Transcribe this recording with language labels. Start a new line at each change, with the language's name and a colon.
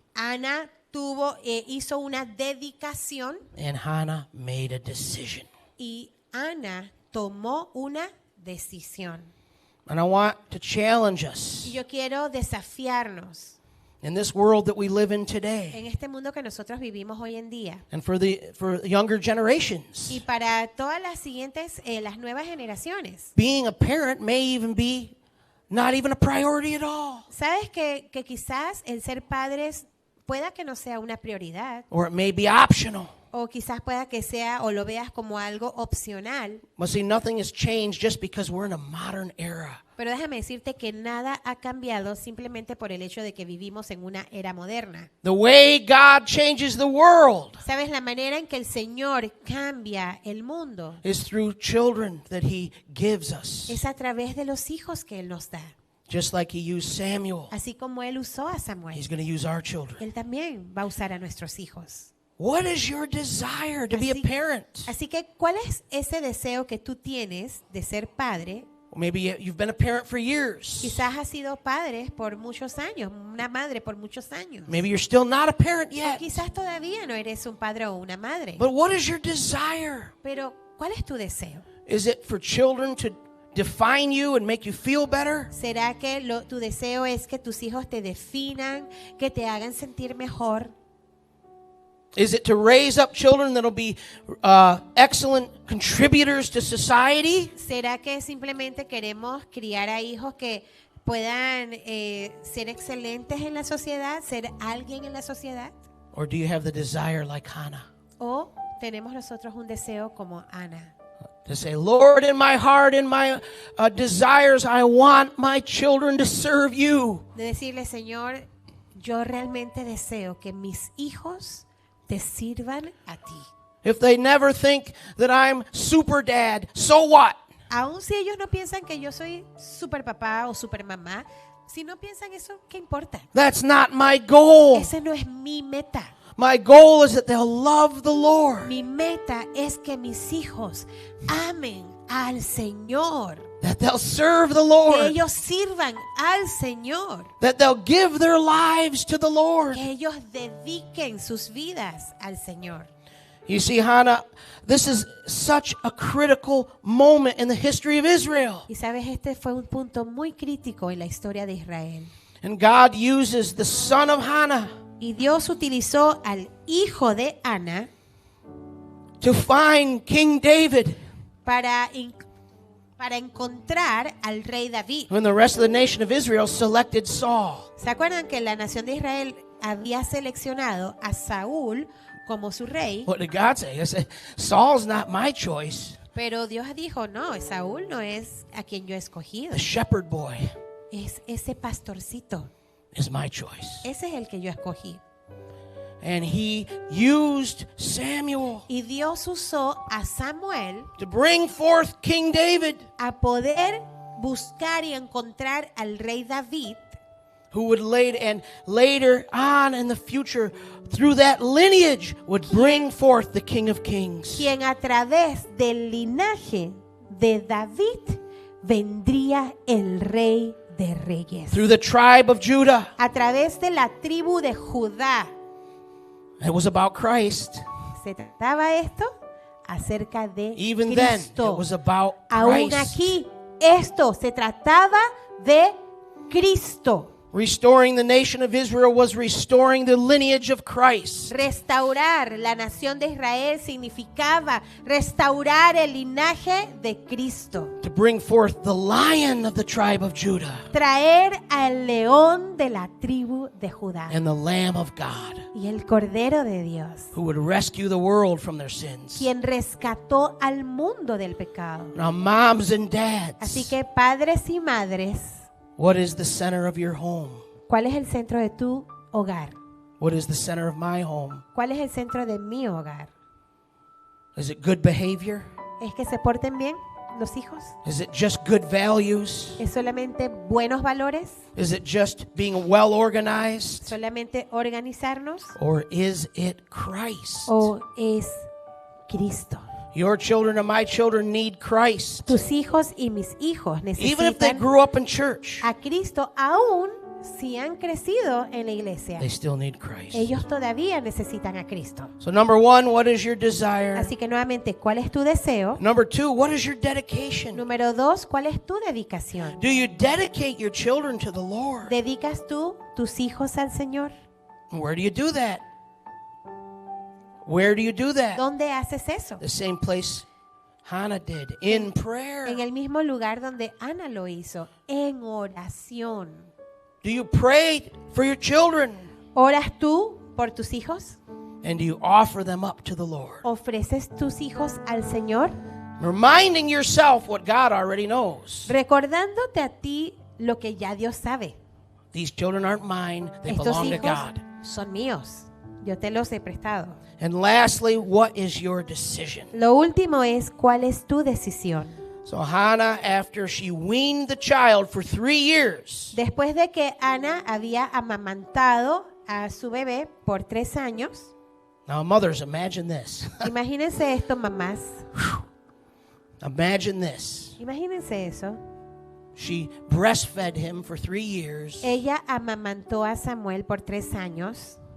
Spanish: Ana hizo una dedicación
English: and Hannah made a decision.
Spanish: y Ana tomó una decisión.
English: And I want to challenge us
Spanish: Y yo quiero desafiarnos
English: in this world that we live in today,
Spanish: en este mundo que nosotros vivimos hoy en día
English: and for younger generations.
Spanish: y para todas las siguientes, las nuevas generaciones.
English: Being a parent may even be not even a priority at all,
Spanish: Sabes que quizás el ser padres pueda que no sea una prioridad
English: or it may be optional.
Spanish: o quizás pueda que sea o lo veas como algo opcional.
English: But see, nothing has changed just because we're in a modern era.
Spanish: Pero déjame decirte que nada ha cambiado simplemente por el hecho de que vivimos en una era moderna.
English: The way God changes the world
Spanish: ¿Sabes? La manera en que el Señor cambia el mundo
English: is through children that He gives us.
Spanish: es a través de los hijos que Él nos da.
English: Just like He used Samuel,
Spanish: Así como Él usó a Samuel,
English: He's going to use our children.
Spanish: Él también va a usar a nuestros hijos.
English: What is your desire to be a parent?
Spanish: Así que, ¿cuál es ese deseo que tú tienes de ser padre?
English: Maybe you've been a parent for years.
Spanish: Quizás has sido padre por muchos años, una madre por muchos años.
English: Maybe you're still not a parent
Spanish: O
English: yet.
Spanish: quizás todavía no eres un padre o una madre.
English: But what is your desire?
Spanish: Pero, ¿cuál es tu deseo?
English: Is it for children to define you and make you feel better?
Spanish: ¿Será que tu deseo es que tus hijos te definan, que te hagan sentir mejor?
English: Is it to raise up children that'll be excellent contributors to society?
Spanish: ¿Será que simplemente queremos criar a hijos que puedan ser excelentes en la sociedad, ser alguien en la sociedad?
English: Or do you have the desire like Hannah
Spanish: ¿O tenemos nosotros un deseo como Ana?
English: to say, Lord, in my heart, in my desires, I want my children to serve you?
Spanish: De decirle, Señor, yo realmente deseo que mis hijos te sirvan a ti.
English: If they never think that I'm super dad, so what?
Spanish: Aun si ellos no piensan que yo soy super papá o super mamá, si no piensan eso, ¿qué importa?
English: That's not my goal.
Spanish: Ese no es mi meta.
English: My goal is that they'll love the Lord,
Spanish: Mi meta es que mis hijos amen al Señor,
English: that they'll serve the
Spanish: que
English: Lord,
Spanish: ellos sirvan al Señor,
English: that they'll give their lives to the Lord.
Spanish: que ellos dediquen sus vidas al Señor.
English: You see, Hannah, this is such a critical moment in the history of Israel.
Spanish: Y sabes, este fue un punto muy crítico en la historia de Israel.
English: And God uses the son of Hannah
Spanish: Y Dios utilizó al hijo de Ana
English: to find King David
Spanish: para encontrar al rey David.
English: when the rest of the nation of Israel selected Saul.
Spanish: ¿Se acuerdan que la nación de Israel había seleccionado a Saúl como su rey?
English: What did God say? He said, Saul's not my choice,
Spanish: Pero Dios dijo, no, Saúl no es a quien yo he escogido.
English: the shepherd boy
Spanish: Es ese pastorcito.
English: is my choice.
Spanish: Ese es el que yo escogí.
English: And he used Samuel
Spanish: Y Dios usó a Samuel
English: to bring forth King David,
Spanish: a poder buscar y encontrar al rey David,
English: who would later on in the future, through that lineage, would bring forth the King of Kings.
Spanish: quien a través del linaje de David vendría el rey de reyes.
English: Through the tribe of Judah.
Spanish: A través de la tribu de Judá.
English: It was about Christ.
Spanish: ¿Se trataba esto? Acerca de
English: Even then,
Spanish: Cristo.
English: it was about
Spanish: Aún
English: Christ.
Spanish: aquí, esto se trataba de Cristo.
English: Restoring the nation of Israel was restoring the lineage of Christ.
Spanish: Restaurar la nación de Israel significaba restaurar el linaje de Cristo.
English: To bring forth the lion of the tribe of Judah
Spanish: Traer al león de la tribu de Judá
English: and the lamb of God,
Spanish: y el cordero de Dios,
English: who would rescue the world from their sins.
Spanish: quien rescató al mundo del pecado.
English: Now, moms and dads,
Spanish: Así que padres y madres,
English: what is the center of your home?
Spanish: ¿cuál es el centro de tu hogar?
English: What is the center of my home?
Spanish: ¿Cuál es el centro de mi hogar?
English: Is it good behavior?
Spanish: ¿Es que se porten bien los hijos?
English: Is it just good values?
Spanish: ¿Es solamente buenos valores?
English: Is it just being well organized?
Spanish: ¿Solamente organizarnos?
English: Or is it Christ?
Spanish: ¿O es Cristo?
English: Your children and my children need Christ.
Spanish: Tus hijos y mis hijos
English: Even if they
Spanish: necesitan
English: grew up in church,
Spanish: a Cristo, aún si han crecido en la iglesia.
English: they still need Christ.
Spanish: Ellos todavía necesitan a Cristo.
English: So number one, what is your desire?
Spanish: Así que nuevamente, ¿cuál es tu deseo?
English: Number two, what is your dedication?
Spanish: Número 2, ¿cuál es tu dedicación?
English: Do you dedicate your children to the Lord?
Spanish: ¿Dedicas tú tus hijos al Señor?
English: Where do you do that? Where do you do that?
Spanish: ¿Dónde haces eso?
English: The same place Hannah did, in
Spanish: En
English: prayer.
Spanish: el mismo lugar donde Ana lo hizo, en oración.
English: Do you pray for your children?
Spanish: ¿Oras tú por tus hijos?
English: And do you offer them up to the Lord?
Spanish: ¿Ofreces tus hijos al Señor?
English: Reminding yourself what God already knows.
Spanish: Recordándote a ti lo que ya Dios sabe.
English: These children aren't mine, they
Spanish: Estos
English: belong to
Spanish: hijos
English: God.
Spanish: son míos. Yo te los he prestado.
English: And lastly, what is your decision?
Spanish: Lo último es, ¿cuál es tu decisión?
English: So Hannah, after she weaned the child for 3 years,
Spanish: Después de que Ana había amamantado a su bebé por 3 años,
English: Now, mothers, imagine this.
Spanish: Imagínense esto, mamás.
English: Imagine this.
Spanish: Imagínense eso.
English: She breastfed him for 3 years,
Spanish: Ella amamantó a Samuel por 3 años.